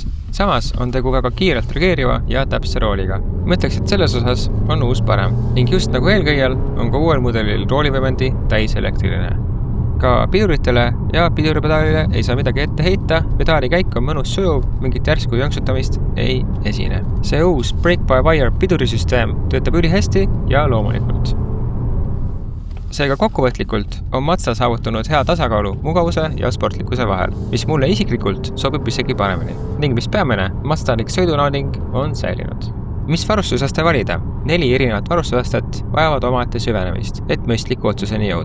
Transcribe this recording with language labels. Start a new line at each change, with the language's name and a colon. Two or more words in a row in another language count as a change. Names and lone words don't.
Estonian: Samas on tegu väga kiirelt reageeriva ja täpse rooliga. Mõtleks, et selles osas on uus parem ning just nagu eelkäijal on ka uuel mudelil roolivõimendi täiselektriline. Ka piduritele ja piduripedaalile ei saa midagi ette heita, pedaali käik on mõnus sujuv, mingit järsku jõnksutamist ei esine. See uus brake-by-wire pidurisüsteem töötab ülihästi ja loomulikult. Seega kokkuvõtlikult on Mazda saavutanud hea tasakaalu mugavuse ja sportlikkuse vahel, mis mulle isiklikult sobib isegi paremini. Ning mis peamine, Mazdalik sõidunaading on säilinud. Mis varustusaste valida? 4 erinevat varustusastet vajavad omaette süvenemist, et mõistliku otsuseni jõuda.